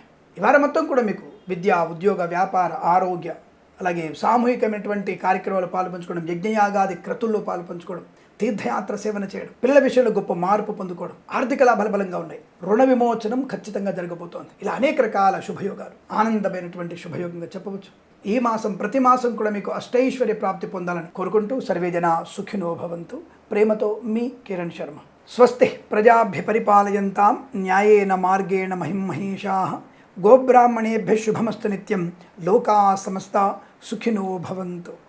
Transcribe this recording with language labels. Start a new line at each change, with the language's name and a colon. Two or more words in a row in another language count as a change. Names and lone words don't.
Telugu: ఈ వారం మొత్తం కూడా మీకు విద్య, ఉద్యోగ, వ్యాపార, ఆరోగ్య, అలాగే సామూహికమైనటువంటి కార్యక్రమాలు పాల్పంచుకోవడం, యజ్ఞయాగాది క్రతుల్లో పాల్పంచుకోవడం, తీర్థయాత్ర సేవన చేయడం, పిల్లల విషయంలో గొప్ప మార్పు పొందుకోవడం, ఆర్థిక లాభాలు బలంగా ఉన్నాయి. రుణ విమోచనం ఖచ్చితంగా జరగబోతోంది. ఇలా అనేక రకాల శుభయోగాలు, ఆనందమైనటువంటి శుభయోగంగా చెప్పవచ్చు. ఈ మాసం ప్రతి మాసం కూడా మీకు అష్టైశ్వర్య ప్రాప్తి పొందాలని కోరుకుంటూ
Sanskrit: సర్వేజన సుఖినో భవంతు.
Telugu: ప్రేమతో మీ కిరణ్ శర్మ.
Sanskrit: స్వస్తి ప్రజాభ్య పరిపాలయంతాం న్యాయేన మార్గేణ మహిమహేషాః. గోబ్రాహ్మణేభ్యः శుభమస్తు నిత్యం. లోకా సమస్తా సుఖినో భవంతు.